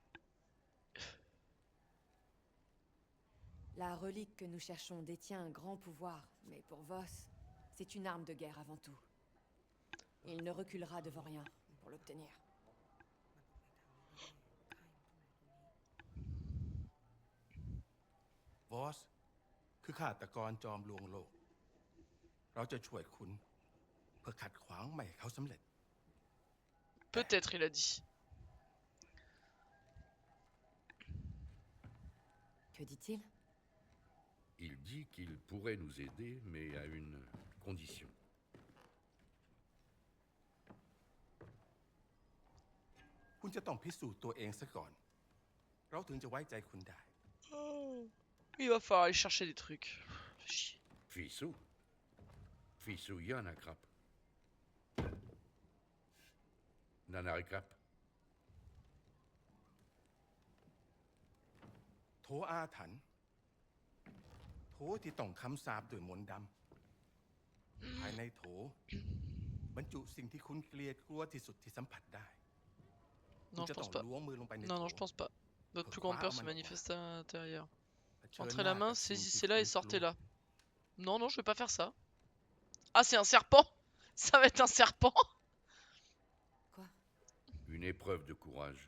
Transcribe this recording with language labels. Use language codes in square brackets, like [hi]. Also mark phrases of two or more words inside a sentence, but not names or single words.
[fr] La relique que nous cherchons détient un grand pouvoir, mais pour Voss, c'est une arme de guerre avant tout. Il ne reculera devant rien pour l'obtenir. [th] Voss คือฆาตกรจอมลวงโลก เราจะช่วยคุณเพื่อขัดขวางไม่ให้เขาสำเร็จ [fr] Peut-être, il a dit. Que dit-il? Il dit qu'il pourrait nous aider, mais à une condition. [th] คุณจะต้องพิสูจน์ตัวเองซะก่อน เราถึงจะไว้ใจคุณได้ [fr] Il va falloir aller chercher des trucs. Chier. Fissou Fissou Yanakrap. Nanarikrap. [th] โถอาถรรพ์โถที่ต้องคำสาปด้วยมนต์ดำ ภายในโถ บรรจุสิ่งที่คุณเกลียดกลัวที่สุดที่สัมผัสได้ [fr] Non, je pense pas. Non, non, je pense pas. Votre plus grande peur se manifeste à l'intérieur. Entrez la main, saisissez-la et sortez-la. Non, non, je vais pas faire ça. Ah, c'est un serpent. Ça va être un serpent. Quoi? Une épreuve de courage.